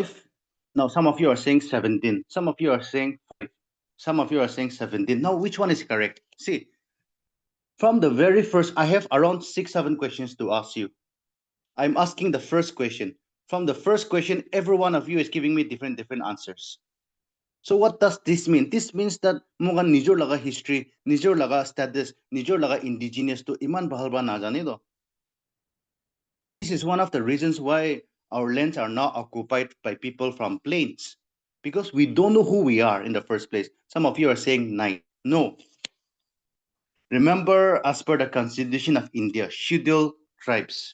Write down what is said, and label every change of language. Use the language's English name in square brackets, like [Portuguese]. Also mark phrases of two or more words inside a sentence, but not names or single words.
[English] Now, some of you are saying 17, some of you are saying 5, some of you are saying 17. Now, which one is correct? See, from the very first, I have around 6, 7 questions to ask you. I'm asking the first question. From the first question, every one of you is giving me different answers. So what does this mean? This means that [Naga Pidgin] mga nijor laga history, nijor laga status, nijor laga indigenous to iman bahal ba na jane do. [English] This is one of the reasons why our lands are now occupied by people from plains, because we don't know who we are in the first place. Some of you are saying 9. No. Remember, as per the Constitution of India, scheduled tribes.